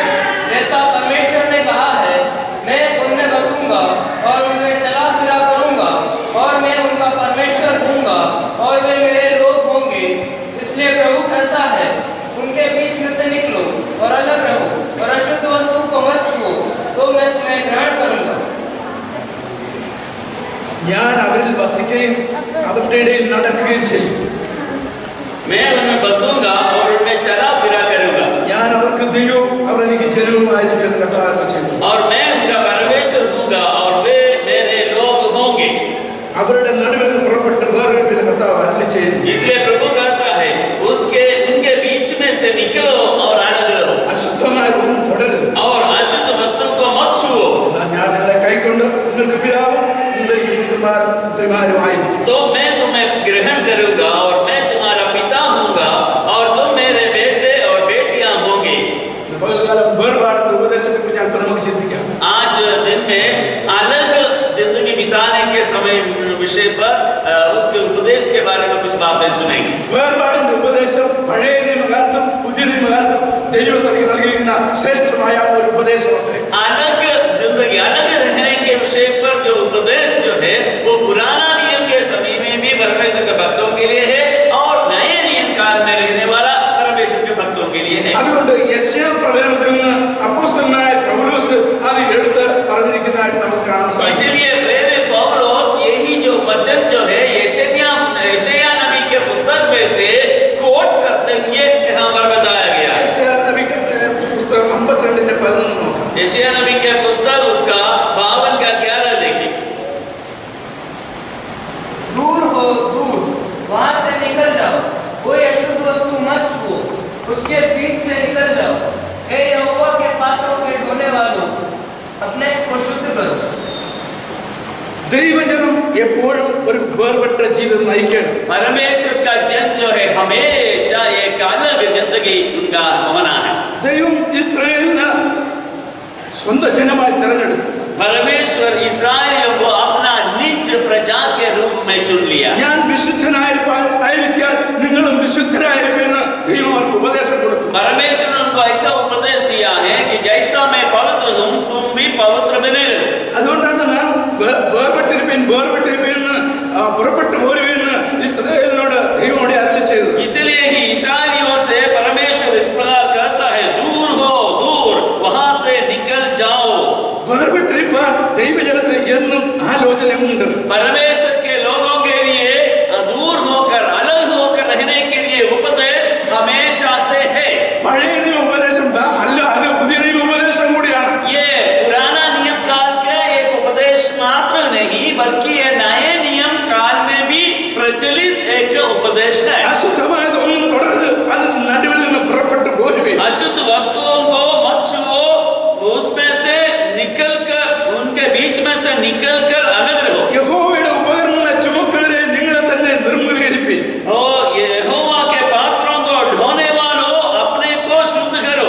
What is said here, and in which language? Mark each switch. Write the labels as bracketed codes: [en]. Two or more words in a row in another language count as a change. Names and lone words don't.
[hi] जैसा परमेश्वर ने कहा है, मैं उनमें बसूंगा और उनमें चला फिरा करूंगा और मैं उनका परमेश्वर हूंगा और वे मेरे लोग होंगे। इसलिए प्रभु कहता है, उनके बीच में से निकलो और अलग रहो और अशुद्ध वस्तु को मत छुओ, तो मैं तुम्हें ग्रहण करूंगा। [ml] ഞാൻ അവരിൽ വസിക്കുകയും അവരുടെ ഇടയിൽ നടക്കുകയും ചെയ്യും. [hi] मैं उनमें बसूंगा और उनमें चला फिरा करूंगा. [ml] ഞാൻ അവർക്ക് ദൈവവും അവർ എനിക്ക് ജനവുമായിരിക്കും എന്ന് കർത്താവ് അരുളിച്ചെയ്തു. [hi] और मैं उनका परमेश्वर हूंगा और वे मेरे लोग होंगे. [ml] അവരുടെ നടുവിൽ നിന്ന് പുറപ്പെട്ട് വേർപിരിയുമെന്ന് കർത്താവ് അരുളിച്ചെയ്തു. [hi] इसलिए प्रभु कहता है, उनके बीच में से निकलो और अलग रहो. [ml] അശുദ്ധമായതൊന്നും തുടരുത്. [hi] और अशुद्ध वस्तुओं को मत छुओ. [ml] ഞാൻ നിങ്ങളെ കൈക്കൊണ്ട് നിങ്ങൾക്ക് പിതാവും പുത്രിമാരുമായിരിക്കും. [hi] तो मैं तुम्हें ग्रहण करूंगा और मैं तुम्हारा पिता हूंगा और तुम मेरे बेटे और बेटियां होंगे. [ml] പകൽക്കാലം വേർപാടിന്റെ ഉപദേശത്തെക്കുറിച്ച് അല്പം നമുക്ക് ചിന്തിക്കാം. [hi] आज दिन में अलग जिंदगी बिताने के समय विषय पर उसके उपदेश के बारे में कुछ बातें सुनेंगे. [ml] വേർപാടിന്റെ ഉപദേശം പഴയ നിയമകാലത്തും പുതിയ നിയമകാലത്തും ദൈവസഭയ്ക്ക് നൽകിയിരിക്കുന്ന ശ്രേഷ്ഠമായ ഒരു ഉപദേശമാണ്. [hi] अलग जिंदगी, अलग रहने के विषय पर जो उपदेश जो है वो पुराना नियम के समय में भी परमेश्वर के भक्तों के लिए है और नए नियम काल में रहने वाला परमेश्वर के भक्तों के लिए है. [ml] അതുകൊണ്ട് യെശയ്യാ പ്രവചനത്തിൽ നിന്ന് അപ്പോസ്തലനായ പൗലോസ് അത് എടുത്ത് പറഞ്ഞിരിക്കുന്നതായിട്ട് നമുക്ക് കാണാൻ സാധിക്കും. [hi] इसलिए प्रेरित पौलुस यही जो वचन जो है यशायाह नबी के पुस्तक में से कोट करते हुए यहाँ पर बताया गया है. [ml] യെശയ്യാ നബിയുടെ പുസ്തകം 52:11 നോക്കാം. [hi] यशायाह नबी के पुस्तक उसका 52:11 देखिए. दूर हो, दूर, वहां से निकल जाओ, कोई अशुद्ध वस्तु मत छुओ, उसके बीच से निकल जाओ। हे यहोवा के पात्रों के ढोने वालों, अपने को शुद्ध करो. [ml] ദൈവജനം എപ്പോഴും ഒരു വേർപെട്ട ജീവിതം നയിക്കണം. [hi] परमेश्वर का जन जो है हमेशा एक अलग जिंदगी उनका होना है. [ml] ദൈവം ഇസ്രായേലിനെ സ്വന്തം ജനമായി തിരഞ്ഞെടുത്തു. [hi] परमेश्वर इस्राएलियों को अपना निज प्रजा के रूप में चुन लिया. [ml] ഞാൻ വിശുദ്ധനായിരിക്കാൻ നിങ്ങളും വിശുദ്ധരായിരിക്കുമെന്ന് ദൈവം അവർക്ക് ഉപദേശം കൊടുത്തു. [hi] परमेश्वर ने उनको ऐसा उपदेश दिया है कि जैसा मैं पवित्र हूँ तुम भी पवित्र बने रहो. [ml] അതുകൊണ്ടാണ് നാം വേർപെട്ടിരിപ്പീൻ പുറപ്പെട്ടു പോരുവെന്ന് ഇസ്രായേലിനോട് ദൈവം അരുളിച്ചെയ്തു. [hi] इसलिए ही इस्राएलियों से परमेश्वर इस प्रकार कहता है, दूर हो, दूर, वहां से निकल जाओ. [ml] വേർപെട്ടിരിപ്പാൻ ദൈവജനത്തിന് എന്നും ആലോചനയുണ്ട്. [hi] परमेश्वर के लोगों के लिए दूर होकर अलग होकर रहने के लिए उपदेश हमेशा से है. [ml] പഴയ നിയമ ഉപദേശം അല്ല, അത് പുതിയ നിയമ ഉപദേശം കൂടിയാണ്. [hi] ये पुराना नियम काल के एक उपदेश मात्र नहीं बल्कि ये नए नियम काल में भी प्रचलित एक उपदेश है. [ml] അശുദ്ധമായത് ഒന്നും തുടരുത്, അതിന് നടുവിൽ നിന്ന് പുറപ്പെട്ടു പോരുവേ. [hi] अशुद्ध वस्तुओं को मत छुओ, उसमें से निकलकर उनके बीच में से निकलकर अलग रहो. [ml] യഹോവയുടെ ഉപകരണങ്ങളെ ചുമക്കുന്നവരെ നിങ്ങളെ തന്നെ നിർമ്മലീകരിപ്പീൻ. [hi] और यहोवा के पात्रों को ढोने वालों अपने को शुद्ध करो.